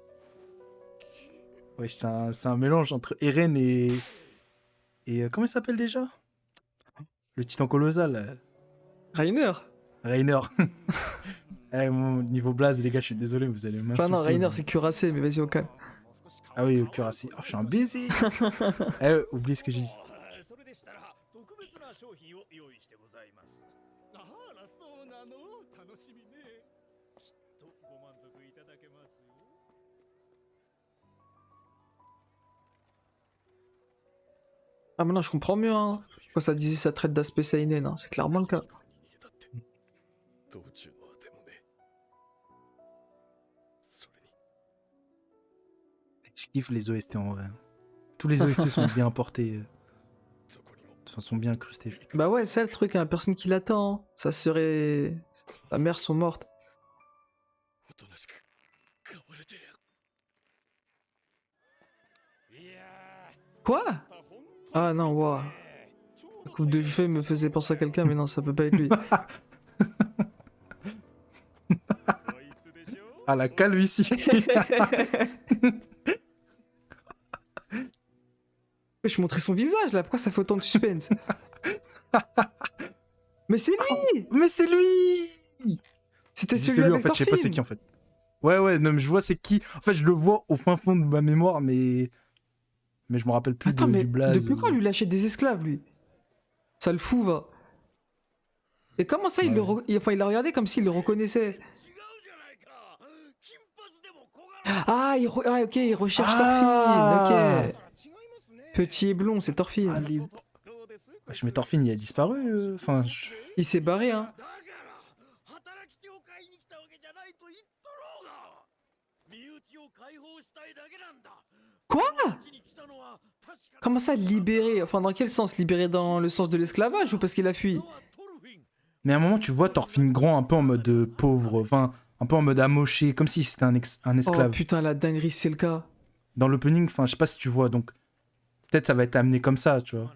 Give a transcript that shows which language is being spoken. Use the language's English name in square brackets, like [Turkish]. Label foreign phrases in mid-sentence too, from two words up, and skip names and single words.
[French] Wesh, c'est un mélange entre Eren et comment il s'appelle déjà? Le titan colossal. Rainer. Reiner. Eh, mon niveau blaze, les gars, je suis désolé, vous allez m'insulter. Enfin non, Rainer mais- c'est cuirassé, mais vas-y au calme. Ah oui, au cuirassé. Oh, je suis un baiser. Eh, oublie ce que j'ai dit. [Japanese] それでしたら特別な商品を用意してございます。あら、そうなの、楽しみね。きっとご満足いただけますよ。 [French] Ah maintenant je comprends mieux hein. Quand ça disait ça traite d'aspect seinen, hein. C'est clairement le cas. [Japanese] 道中のあてもね。それに [French] Je kiffe les OST en vrai. Tous les OST sont bien portés, [Japanese] そこにも [French] enfin, sont bien incrustés. je kiffe. Bah ouais, c'est le truc, hein. Personne qui l'attend. Hein. Ça serait... Sa mère sont mortes. [Japanese] おとなしく買われてりゃ。いや [French] Quoi? ー、 Ah non, waouh. La coupe de cheveux me faisait penser à quelqu'un, mais non, ça peut pas être lui. [Japanese] こいつでしょ。 [French] Ah, la calvitie. Je montrais son visage là, pourquoi ça fait autant de suspense? Mais c'est lui! Mais c'est lui. C'était C'est celui lui, en avec fait, je sais pas c'est Thorfinn. qui en fait. Ouais, non, mais je vois c'est qui. En fait, je le vois au fin fond de ma mémoire, mais je me rappelle plus Attends, du mais blaze. depuis quand lui lâchait des esclaves, lui? Ça le fout, va. Et comment ça, il, Ouais. enfin, il l'a regardé comme s'il le reconnaissait? [Japanese] 違うじゃないか。金髪でも小柄。 [French] Ah, ah, ok, il recherche Ah. Thorfinn, ok. [Japanese] 違いますね。 [French] Petit et blond, c'est Thorfinn. Ah, les- [Japanese] どうです？ [French] Wesh, mais Thorfinn, il a disparu. Enfin, Il s'est barré, hein. [Japanese] だから働き手を買いに来たわけじゃないと言っとろうが。身内を解放したいだけなんだ。 [French] Quoi? [Japanese] こっちに来たのは確か [French] Comment ça, libéré? Enfin, dans quel sens? Libéré dans le sens de l'esclavage ou parce qu'il a fui? mais à un moment, tu vois Thorfinn grand un peu en mode pauvre, enfin, un peu en mode amoché, comme si c'était un Oh esclave. putain, la dinguerie, c'est le cas. Dans l'opening, enfin, je sais pas si tu vois, donc peut-être ça va être amené comme ça, tu vois.